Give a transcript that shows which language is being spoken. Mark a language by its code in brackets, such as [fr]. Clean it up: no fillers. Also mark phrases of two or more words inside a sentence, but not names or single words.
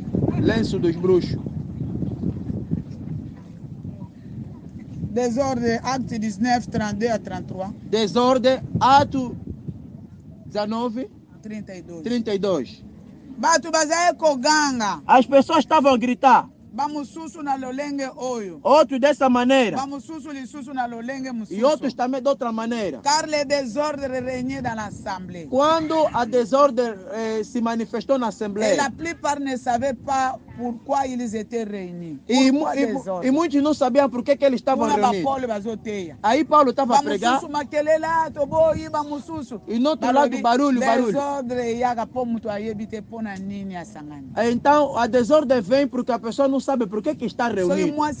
[pt] Lenço dos bruxos. Desordem, acte 19, 32 a 33. Desordem, ato 19, 32. [ln] Batu bazaye koganga. [pt] As pessoas estavam a gritar. [ln] Bamususu na lolenge oyo. [pt] Outros dessa maneira. [ln] Bamususu lisusu na lolenge mususu. [pt] E outros também de outra maneira. [fr] Car le désordre régnait dans l'assemblée. [pt] Quando a desordem se manifestou na Assembleia. [fr] Et la plupart ne savaient pas pourquoi ils étaient réunis. [pt] E muitos não sabiam por que eles estavam reunidos. Aí Paulo estava a pregar. E no outro lado, barulho. Então a desordem vem porque a pessoa não sabe por que está reunida.